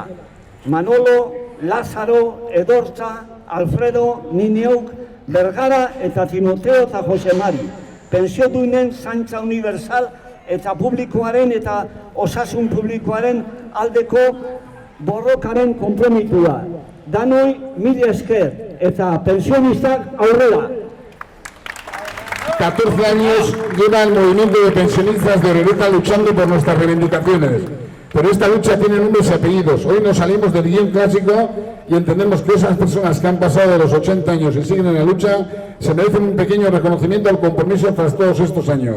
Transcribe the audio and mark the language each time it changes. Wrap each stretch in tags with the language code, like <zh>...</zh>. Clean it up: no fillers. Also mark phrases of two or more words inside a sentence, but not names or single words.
<eu>Manolo, Lázaro, Edorta, Alfredo, Nineuk, Bergara eta Timoteo eta Jose Mari. Pentsiodunen zaintza universal eta publikoaren eta osasun publikoaren aldeko borrokaren konpromitua. Danoi, mila esker eta pensionistak aurrera.</eu> <es>14 años lleva el movimiento de pensionistas de Orereta luchando por nuestras reivindicaciones. Pero esta lucha tiene nombres y apellidos. Hoy nos salimos del guión clásico y entendemos que esas personas que han pasado de los 80 años y siguen en la lucha se merecen un pequeño reconocimiento al compromiso tras todos estos años.</es>